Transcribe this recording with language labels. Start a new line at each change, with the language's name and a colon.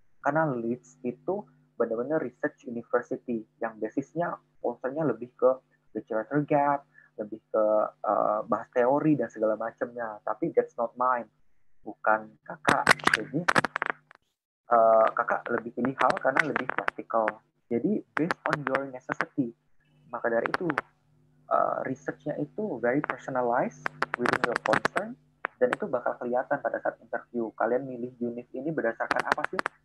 Indonesian: Karena Leeds itu benar-benar research university yang basisnya, concernnya lebih ke literature gap, lebih ke bahas teori dan segala macamnya. Tapi
English: that's not mine,
Indonesian: bukan kakak. Jadi kakak lebih pilih Hull karena lebih praktikal.
English: Jadi based on your necessity.
Indonesian: Maka dari itu research-nya itu
English: very personalized within your concern,
Indonesian: dan itu bakal kelihatan pada saat interview. Kalian milih unit ini berdasarkan apa sih?